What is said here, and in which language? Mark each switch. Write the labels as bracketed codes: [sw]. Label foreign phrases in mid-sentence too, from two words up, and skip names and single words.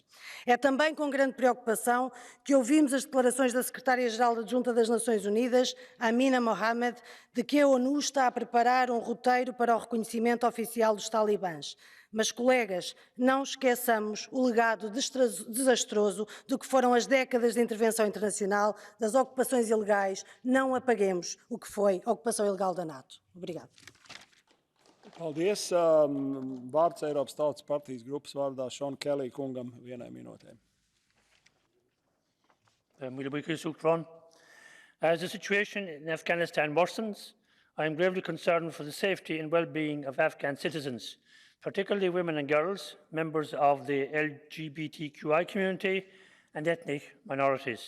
[pt] É também com grande preocupação que ouvimos as declarações da Secretária-Geral Adjunta das Nações Unidas, Amina Mohamed, de que a ONU está a preparar um roteiro para o reconhecimento oficial dos talibãs. Mas, colegas, não esqueçamos o legado desastroso do que foram as décadas de intervenção internacional, das ocupações ilegais. Não apaguemos o que foi a ocupação ilegal da NATO. Obrigada. [lv] Paldies. Vārds Eiropas Tautas partijas grupas vārdā Sean Kelly kungam 1 minūtē. [en] As the situation in Afghanistan worsens, I am gravely concerned for the safety and well-being of Afghan citizens, particularly women and girls, members of the LGBTQI community and ethnic minorities.